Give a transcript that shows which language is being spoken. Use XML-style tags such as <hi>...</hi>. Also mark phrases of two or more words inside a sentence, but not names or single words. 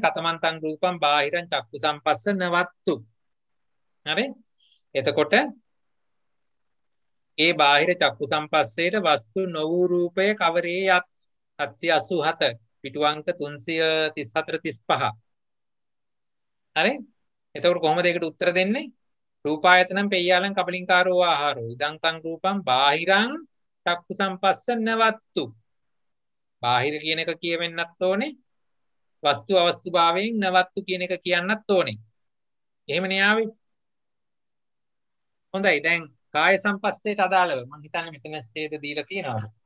<pi>කතමන්තං රූපං බාහිරං චක්කු සම්පස්ස නවත්තු.</pi> <si>හරි, එතකොට ඒ බාහිර චක්කු සම්පස්සේට වස්තු නොවූ රූපය කවරේ යත්? 787 පිටු අංක 334 35. හරි, එතකොට කොහොමද ඒකට උත්තර දෙන්නේ?</si> <pi>රූපායතනම් පෙය්‍යාලං කබලින්කාරෝ ආහාරෝ ඉදං තං රූපං බාහිරං චක්කු සම්පස්ස නවත්තු.</pi> <si>බාහිර කියන එක කියවෙන්නත් ඕනේ, වස්තු අවස්තු භාවයෙන් නවත්තු කියන එක කියන්නත් ඕනේ. එහෙමනේ ආවේ. හොඳයි, දැන් කාය සම්පස්සේට අදාළව මම හිතන්නේ මෙතන ඡේද දීලා තියෙනවා.</si>